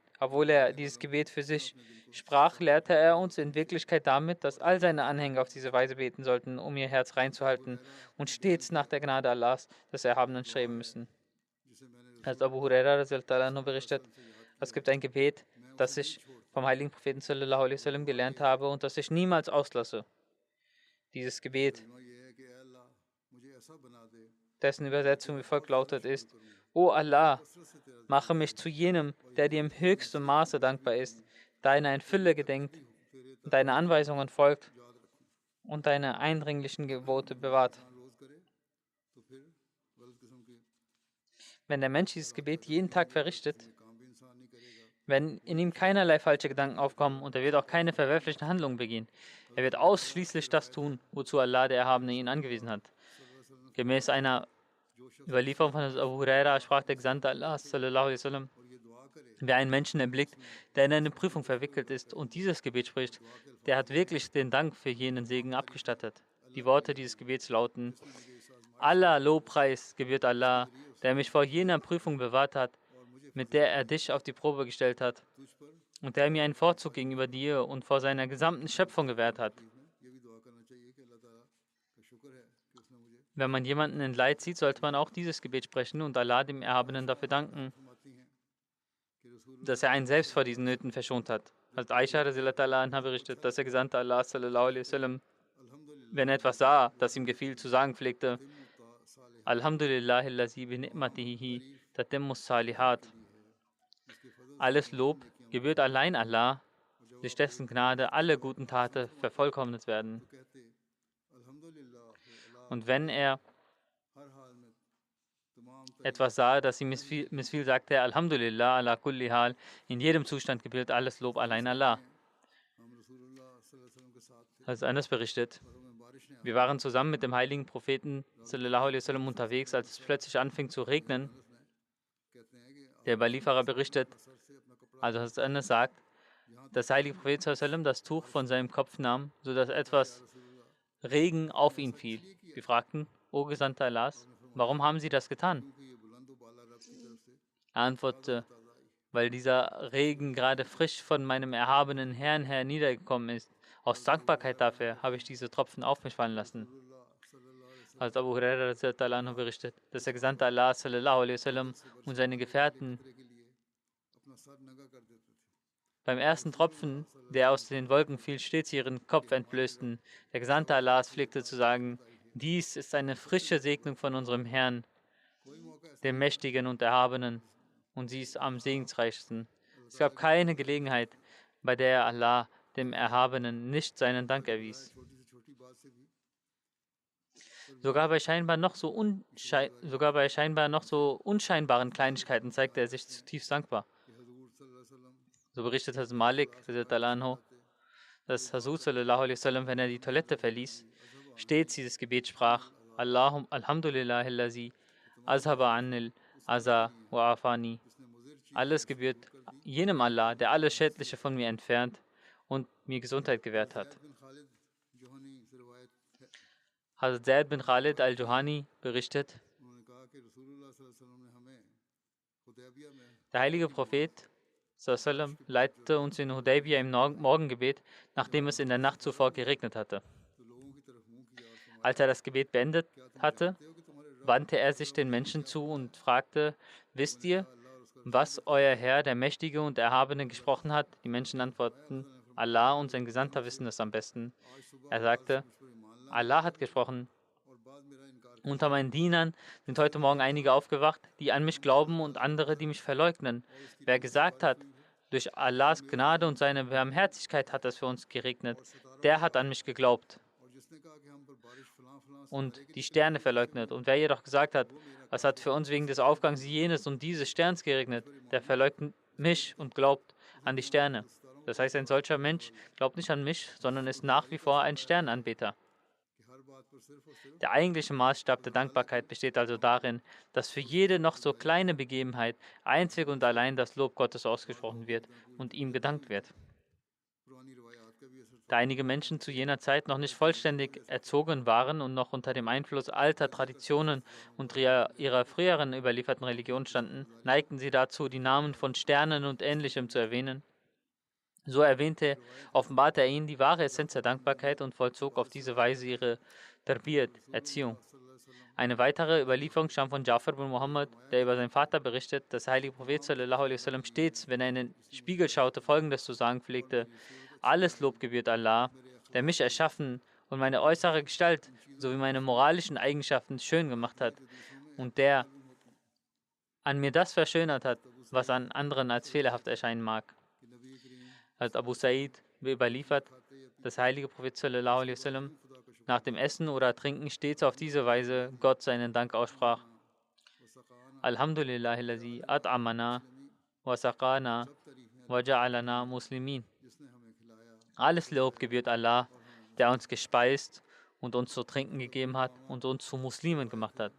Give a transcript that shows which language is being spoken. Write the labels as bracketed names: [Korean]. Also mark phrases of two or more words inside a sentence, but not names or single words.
[German] Obwohl er dieses Gebet für sich sprach, lehrte er uns in Wirklichkeit damit, dass all seine Anhänger auf diese Weise beten sollten, um ihr Herz reinzuhalten und stets nach der Gnade Allahs, des Erhabenen, streben müssen. Als Abu Huraira [Arabic] رضي الله عنه [German] berichtet, es gibt ein Gebet, das ich vom heiligen Propheten [Arabic] صلى الله عليه وسلم [German] gelernt habe und das ich niemals auslasse. Dieses Gebet, dessen Übersetzung wie folgt lautet, ist: O Allah, mache mich zu jenem, der dir im höchsten Maße dankbar ist, deiner in Fülle gedenkt, deine Anweisungen folgt und deine eindringlichen Gebote bewahrt. Wenn der Mensch dieses Gebet jeden Tag verrichtet, wenn in ihm keinerlei falsche Gedanken aufkommen und er wird auch keine verwerflichen Handlungen begehen. Er wird ausschließlich das tun, wozu Allah, der Erhabene, ihn angewiesen hat. Gemäß einer Überlieferung von Abu Huraira sprach der Gesandte Allah [Arabic] صلى الله عليه وسلم: [German] Wer einen Menschen erblickt, der in eine Prüfung verwickelt ist und dieses Gebet spricht, der hat wirklich den Dank für jenen Segen abgestattet. Die Worte dieses Gebets lauten: aller Lobpreis gebührt Allah, der mich vor jener Prüfung bewahrt hat, mit der er dich auf die Probe gestellt hat. und der mir einen Vorzug gegenüber dir und vor seiner gesamten Schöpfung gewährt hat. [Urdu] یہ بھی دعا کرنا چاہیے کہ اللہ تعالیٰ کا شکر ہے کہ اس نے مجھے [German] Wenn man jemanden in Leid sieht, sollte man auch dieses Gebet sprechen und Allah, dem Erhabenen, dafür danken, [Urdu] فرماتی ہیں کہ [German] dass [Urdu] रसूलुल्लाह [German] er einen selbst vor diesen Nöten verschont hat. Als Aisha [Arabic] رضي الله عنها [German] berichtet, dass der Gesandte Allah [Arabic] صلى الله عليه وسلم, अल्हम्दुलिल्लाह [German] wenn er etwas sah, das ihm gefiel, zu sagen pflegte, [Arabic] تتم الصالحات الحمد لله الذي بنعمته تتم الصالحات. [Urdu] کے لیے ہے جس کے فضل سے [German] Alles [Urdu] तमाम [German] Lob [Urdu] नेकियां [German] gebührt allein Allah, durch dessen Gnade alle guten Taten vervollkommnet werden. [Urdu] تو کہتے [Arabic] الحمد لله على [German] Und wenn er [Urdu] ہر حال میں تمام [German] etwas sah, das ihm missfiel, sagte er [Arabic] الحمد لله على كل حال. [German] In jedem Zustand gebührt alles Lob allein Allah. [Urdu] ہم رسول اللہ [Arabic] صلى الله عليه وسلم [Urdu] کے ساتھ تھے [German] Als Anas berichtet, [Urdu] اور ہمیں بارش نے [German] wir waren zusammen mit dem heiligen Propheten [Arabic] صلى الله عليه وسلم [German] unterwegs, als es plötzlich anfing zu regnen. [Urdu] کہتے ہیں کہ [German] Der Überlieferer berichtet, [Urdu] سر سے اپنا کپڑا [German] also Hazrat Anas sagt, dass heilige Prophet [Arabic] صلى الله عليه وسلم [German] das Tuch von seinem Kopf nahm, sodass etwas Regen auf ihn fiel. Wir fragten, O Gesandter Allahs, warum haben Sie das getan? [Urdu] کیونکہ یہ بلند و بالا رب کی طرف سے [German] Er antwortete, weil dieser Regen gerade frisch von meinem erhabenen Herrn her niedergekommen ist. Aus Dankbarkeit dafür habe ich diese Tropfen auf mich fallen lassen. Als Abu Huraira [Arabic] رضي الله عنه [German] berichtet, dass der Gesandte Allah [Arabic] صلى الله عليه وسلم [German] und seine Gefährten [Urdu] کے لیے اپنا سر ننگا کر دیتے تھے [German] beim ersten Tropfen, der aus den Wolken fiel, stets ihren Kopf entblößten. Der Gesandte Allahs pflegte zu sagen, dies ist eine frische Segnung von unserem Herrn, [Urdu] کوئی موقع ایسا [German] dem Mächtigen und Erhabenen, und sie ist am segensreichsten. Es gab keine Gelegenheit, bei der Allah dem Erhabenen nicht seinen Dank erwies. [Urdu] چھوٹی سے چھوٹی بات سے بھی [German] Sogar bei scheinbar noch so unscheinbaren Kleinigkeiten zeigte er sich zutiefst dankbar. [Urdu] کہ حضور [Arabic] صلى الله عليه وسلم [German] So berichtet Hazrat Malik, [Arabic] رضي الله عنه, [German] dass Hazrat [Arabic] صلى الله عليه وسلم, [German] wenn er die Toilette verließ, stets dieses Gebet sprach: [Arabic] الحمد لله الذي أذهب عني الأذى وعافاني. [Urdu] جس نے مضر چیز [German] Alles gebührt jenem Allah, der alles Schädliche von mir entfernt und mir Gesundheit gewährt hat. [Urdu] بن خالد جہنی سے روایت ہے [German] Hazrat Zaid bin Khalid al-Juhani berichtet, [Urdu] انہوں نے کہا کہ رسول اللہ [Arabic] صلى الله عليه وسلم [Urdu] نے ہمیں حدیبیہ میں [German] der heilige Prophet [Arabic] صلى الله عليه وسلم [German] leitete uns in Hudaybiyah im Morgengebet, nachdem es in der Nacht zuvor geregnet hatte. [Urdu] تو لوگوں کی طرف منہ کیا اور فرمایا [German] Als er das Gebet beendet hatte, [Urdu] "کہتے ہو کہ تمہارے رب [German] wandte er sich den Menschen zu und fragte, wisst ihr, was euer Herr, der Mächtige und Erhabene, gesprochen hat? Die Menschen antworteten, Allah und sein Gesandter wissen es am besten. Er sagte, Allah hat gesprochen, [Urdu] اور بعد میرا انکار [German] unter meinen Dienern sind heute Morgen einige aufgewacht, die an mich glauben und andere, die mich verleugnen. Wer gesagt hat, durch Allahs Gnade und seine Barmherzigkeit hat es für uns geregnet, der hat an mich geglaubt [Urdu] اور جس نے کہا کہ ہم پر بارش فلاں فلاں سے [German] und die Sterne verleugnet. Und wer jedoch gesagt hat, es hat für uns wegen des Aufgangs jenes und dieses Sterns geregnet, der verleugnet mich und glaubt an die Sterne. Das heißt, ein solcher Mensch glaubt nicht an mich, sondern ist nach wie vor ein Sternanbeter. [Urdu] کہ ہر بات پر صرف اور صرف [German] Der eigentliche Maßstab der Dankbarkeit besteht also darin, dass für jede noch so kleine Begebenheit einzig und allein das Lob Gottes ausgesprochen wird und ihm gedankt wird. [Urdu] پرانی روایات کا بھی اثر تھا [German] Da einige Menschen zu jener Zeit noch nicht vollständig erzogen waren und noch unter dem Einfluss alter Traditionen und ihrer früheren überlieferten Religion standen, neigten sie dazu, die Namen von Sternen und Ähnlichem zu erwähnen. So offenbarte er ihnen die wahre Essenz der Dankbarkeit und vollzog auf diese Weise ihre Tarbiyat, Erziehung. Eine weitere Überlieferung stammt von Jafar bin Muhammad, der über seinen Vater berichtet, dass der heilige Prophet [Arabic] صلى الله عليه وسلم [German] stets, wenn er in den Spiegel schaute, folgendes zu sagen pflegte: Alles Lob gebührt Allah, der mich erschaffen und meine äußere Gestalt sowie meine moralischen Eigenschaften schön gemacht hat und der an mir das verschönert hat, was an anderen als fehlerhaft erscheinen mag. [Urdu] کہ نبی کریم [German] Als Abu Sa'id überliefert, dass der heilige Prophet [Arabic] صلى الله عليه وسلم [German] nach dem Essen oder Trinken stets auf diese Weise Gott seinen Dank aussprach. [Arabic] الحمد لله الذي أطعمنا وسقانا وجعلنا مسلمين. [Urdu] جس نے ہمیں کھلایا [German] Alles Lob gebührt Allah, der uns gespeist und uns zu trinken gegeben hat und uns zu Muslimen gemacht hat.